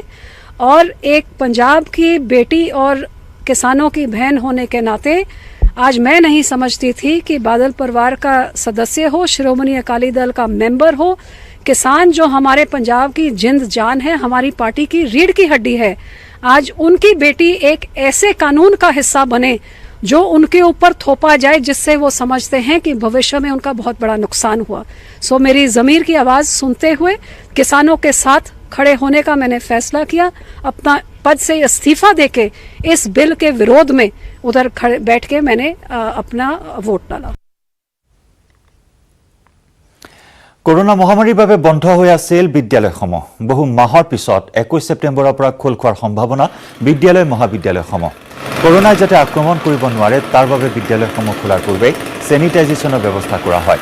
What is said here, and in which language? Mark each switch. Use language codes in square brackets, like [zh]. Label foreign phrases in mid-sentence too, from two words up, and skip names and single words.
[hi] और एक पंजाब की बेटी और किसानों की बहन होने के नाते आज मैं नहीं समझती थी कि बादल परिवार का सदस्य हो, श्रोमणी अकाली दल का मेंबर हो, किसान जो हमारे पंजाब की जिंद जान है, हमारी पार्टी की रीढ़ की हड्डी है, आज उनकी बेटी एक ऐसे कानून का हिस्सा बने जो उनके ऊपर थोपा जाए जिससे वो समझते हैं कि भविष्य में उनका बहुत बड़ा नुकसान हुआ। सो मेरी ज़मीर की आवाज़ सुनते हुए किसानों के साथ खड़े होने का मैंने फैसला किया। अपना पद से इस्तीफा देके इस बिल के विरोध में उधर खड़े बैठ के मैंने अपना वोट डाला। [as] কৰোনা মহামাৰীৰ বাবে বন্ধ হৈ আছিল বিদ্যালয়সমূহ। বহু মাহৰ পিছত 21 ছেপ্টেম্বৰৰ পৰা খোল খোৱাৰ সম্ভাৱনা বিদ্যালয় মহাবিদ্যালয়সমূহ। কৰোনাই যাতে আক্ৰমণ কৰিব নোৱাৰে তাৰ বাবে বিদ্যালয়সমূহ খোলাৰ পূৰ্বে চেনিটাইজেশ্যনৰ ব্যৱস্থা কৰা হয়।